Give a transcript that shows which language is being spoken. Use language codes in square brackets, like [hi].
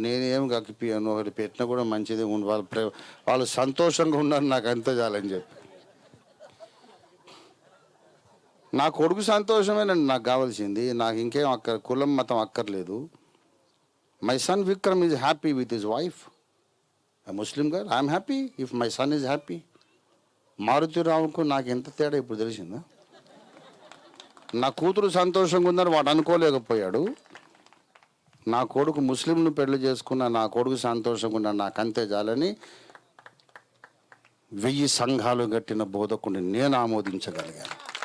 [te] నేనేం కక్కిపియాను, ఒకటి పెట్టినా కూడా మంచిదే ఉండి వాళ్ళు సంతోషంగా ఉన్నారు, నాకు అంతే చాలని చెప్పి. నా కొడుకు సంతోషమేనండి నాకు కావాల్సింది. నాకు ఇంకేం కులం మతం అక్కర్లేదు. [en] My son Vikram is happy with his wife, a Muslim girl. I am happy if my son is happy. [te] మారుతిరావుకు నాకు ఎంత తేడా ఇప్పుడు తెలిసిందా? నా కూతురు సంతోషంగా ఉందని వాడు అనుకోలేకపోయాడు. నా కొడుకు ముస్లింను పెళ్లి చేసుకున్న నా కొడుకు సంతోషంగా ఉన్నాడు, నాకు అంతే చాలని 1000 సంఘాలు కట్టిన బోధకుడిని నేను ఆమోదించగలిగాను.